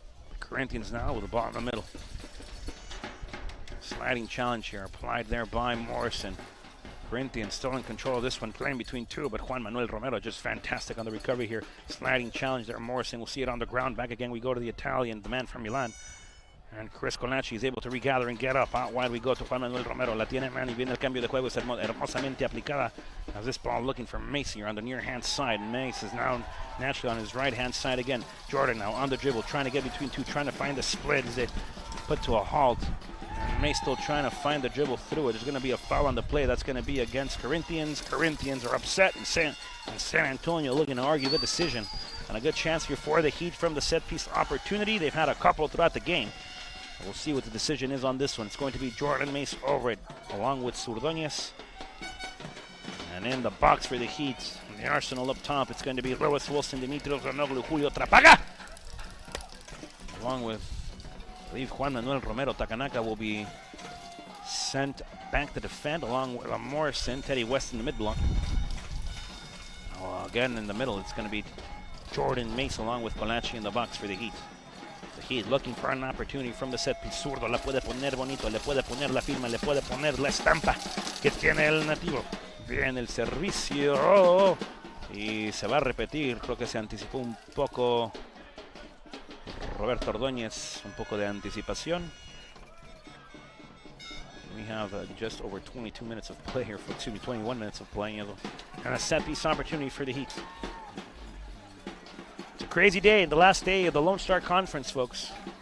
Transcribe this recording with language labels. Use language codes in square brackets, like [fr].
[en] The Corinthians now with the ball in the middle. Sliding challenge here applied there by Morrison. Corinthians still in control of this one, playing between two, but Juan Manuel Romero just fantastic on the recovery here. Sliding challenge there, Morrison. We'll see it on the ground. Back again, we go to the Italian, the man from Milan. And Chris Colacci is able to regather and get up. Out wide we go to Juan Manuel Romero. [es] La tiene man y viene el cambio de juego. Es hermosamente aplicada. [en] As this ball looking for Mace here on the near-hand side. Mace is now naturally on his right-hand side again. Jordan now on the dribble, trying to get between two, trying to find the split as they put to a halt. May still trying to find the dribble through it. There's going to be a foul on the play. That's going to be against Corinthians. Corinthians are upset, and San Antonio looking to argue the decision. And a good chance here for the Heat from the set-piece opportunity. They've had a couple throughout the game. We'll see what the decision is on this one. It's going to be Jordan Mace over it, along with Surdoñez. And in the box for the Heat, the Arsenal up top, it's going to be Lewis Wilson, Dimitrios Ranoglu, Julio Trapaga. Along with, I believe, Juan Manuel Romero. Takanaka will be sent back to defend, along with Morrison, Teddy West in the mid-block. Again, in the middle, it's going to be Jordan Mace, along with Colacci in the box for the Heat. The Heat looking for an opportunity from the set piece. [es] Zurdo la puede poner bonito, le puede poner la firma, le puede poner la estampa que tiene el nativo. Viene el servicio y se va a repetir. Creo que se anticipó un poco Roberto Ordóñez, un poco de anticipación. [en] We have just over 22 minutes of play here, 21 minutes of play, and a set piece opportunity for the Heat. It's a crazy day, the last day of the Lone Star Conference, folks.